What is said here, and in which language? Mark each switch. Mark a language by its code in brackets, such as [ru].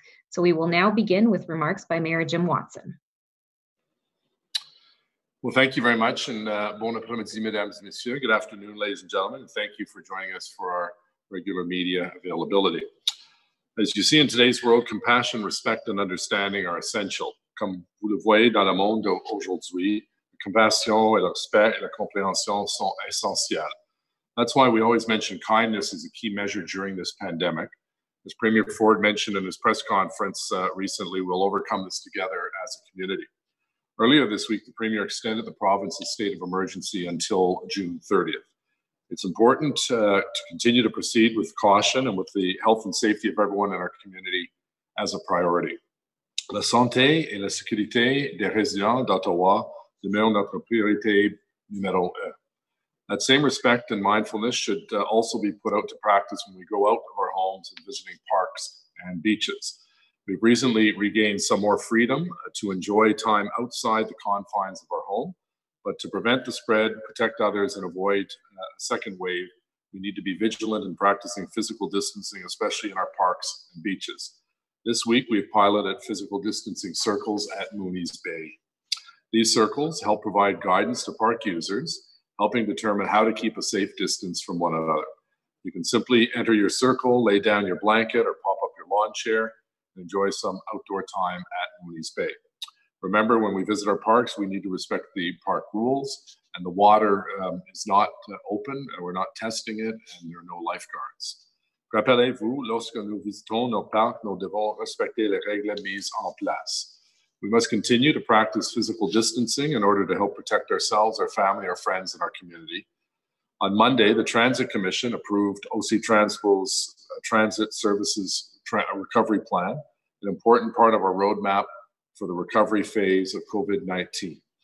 [en] So we will now begin with remarks by Mayor Jim Watson. Well, thank you very much, and [fr] bon après-midi, mesdames et messieurs. [en] Good afternoon, ladies and gentlemen, and thank you for joining us for our regular media availability. As you see in today's world, compassion, respect, and understanding are essential. [fr] Comme vous le voyez dans le monde aujourd'hui, compassion et le respect et la compréhension sont essentiels. [en] That's why we always mention kindness as a key measure during this pandemic. As Premier Ford mentioned in his press conference recently, we'll overcome this together as a community. Earlier this week, the Premier extended the province's state of emergency until June 30th. It's important to continue to proceed with caution and with the health and safety of everyone in our community as a priority. [fr] La santé et la sécurité des résidents d'Ottawa demeure notre priorité numéro un. [en] That same respect and mindfulness should also be put out to practice when we go out of our homes and visiting parks and beaches. We've recently regained some more freedom to enjoy time outside the confines of our home, but to prevent the spread, protect others, and avoid a second wave, we need to be vigilant in practicing physical distancing, especially in our parks and beaches. This week, we've piloted physical distancing circles at Moomies Bay. These circles help provide guidance to park users, helping determine how to keep a safe distance from one another. You can simply enter your circle, lay down your blanket, or pop up your lawn chair and enjoy some outdoor time at Moomies Bay. Remember, when we visit our parks, we need to respect the park rules, and the water is not open, and we're not testing it, and there are no lifeguards. [fr] Rappelez-vous, lorsque nous visitons nos parcs, nous devons respecter les règles mises en place. [en] We must continue to practice physical distancing in order to help protect ourselves, our family, our friends, and our community. On Monday, the Transit Commission approved OC Transpo's Transit Services Recovery Plan, an important part of our roadmap for the recovery phase of COVID-19.